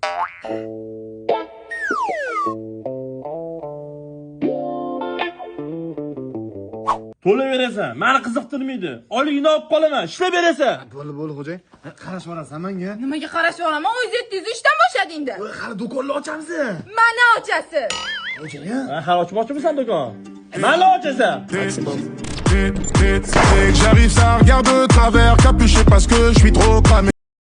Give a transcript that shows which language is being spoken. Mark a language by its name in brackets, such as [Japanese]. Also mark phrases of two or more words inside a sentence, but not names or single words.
[Uzbek] To'layverasan, meni qiziqtirmaydi. Oyligini olib qolaman, ishlab berasan. Bo'ldi, xo'jayin. Qarash olasan menga. Nimaga qarashib olaman? O'zingiz aytdingiz, ishdan boshladingda. Voy, hali do'konni ochamiz. Mana ochasiz. Xo'jayin. Ha, ochmoqchimisan do'kon? Mana ochasan. [French] J'arrive, ça regarde de travers, capuché parce que je suis trop cramé.